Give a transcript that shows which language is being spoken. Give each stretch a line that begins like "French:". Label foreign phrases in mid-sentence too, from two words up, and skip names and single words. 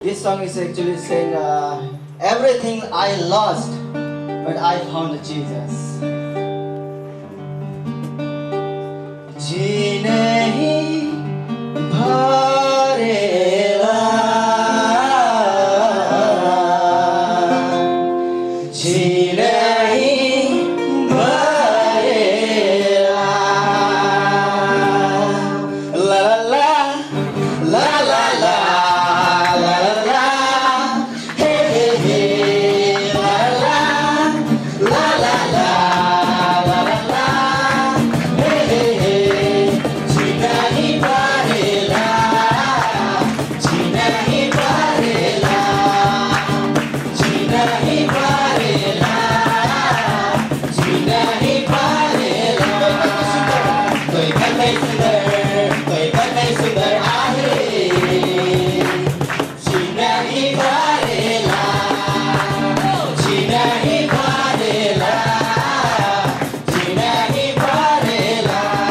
English: This song is actually saying, everything I lost, but I found Jesus.
Bhojpuri: जी नहीं भरेला, जी नहीं भरेला, ला ला ला ला ला ला ला, हे हे हे, ला ला ला ला ला ला ला, हे हे हे, जी नहीं भरेला, जी नहीं भरेला, जी नहीं भरेला, जी नहीं भरेला. कोई बात नहीं सुंदर, कोई बात नहीं सुंदर आहे, जी नहीं भरेला, जी नहीं भरेला, जी नहीं भरेला.